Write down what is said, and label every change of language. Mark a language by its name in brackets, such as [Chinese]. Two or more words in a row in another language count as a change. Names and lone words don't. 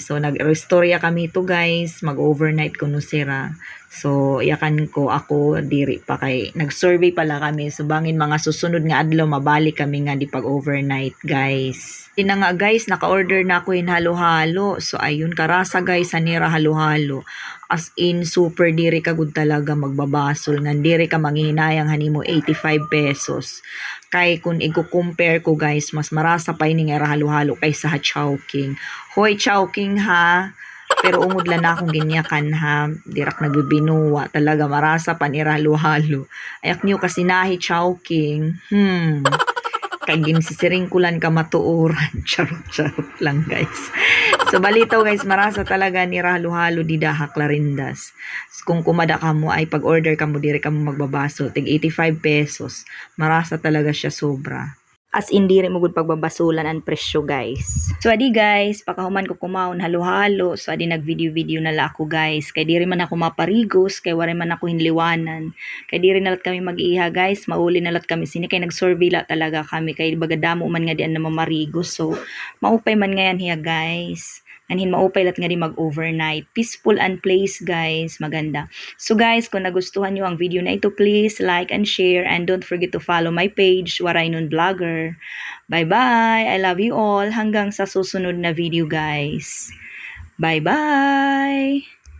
[Waray] So, nag-restorya kami to guys. Mag-overnight ko no sira. So, iyakan ko ako diri pa kay nag-survey pala kami. So, bangin mga susunod nga adlaw mabalik kami nga di pag-overnight guys. [Filipino] Yun na nga guys, naka-order na ako yung halo-halo. So, ayun, [Waray] karasa guys, sanira halo-halo. [English] As in, [Waray] super diri ka good talaga magbabasol. Nga diri ka manghihinayang hanimo 85 pesos. Kay kung i-compare ko guys, mas marasa pa ini nga halo-halo kaysa ha Chowking. Hoy Chowking ha, pero umudla na akong ginyakan ha, dirak nagbibinuwa talaga, marasa pa ni halo-halo. Ayak niyo kasi nahi Chowking. Kay ginsisiringkulan ka matuuran. [Filipino] Charot lang guys. [Waray] So balitaw guys, marasa talaga ni halo-halo di Daha Clarindas. Kung kumada ka mo ay pag-order ka mo dire ka mo magbabasol, tig 85 pesos. Marasa talaga siya sobra. [English] As in, [Waray] diri mo gud pagbabasulan ang presyo guys. So adi guys, pakahuman ko kumaon halo-halo. So adi nag-video na la ako guys. Kay diri man ako maparigos, kay wala man ako hinliwanan. Kay diri nalat kami mag-iha guys, mauli nalat kami sini kay nag-survey la talaga kami kay bagadamo man nga dian na mamarigos. So maupay man ngayan hiya guys. Anhin maupay lat nga di mag-overnight. [English] Peaceful and place [Filipino] guys, maganda. So guys, kung nagustuhan nyo ang video na ito, [English] please like and share and don't forget to follow my page, Waraynon Vlogger. Bye-bye! I love you all. [Filipino] Hanggang sa susunod na video guys. [English] Bye-bye!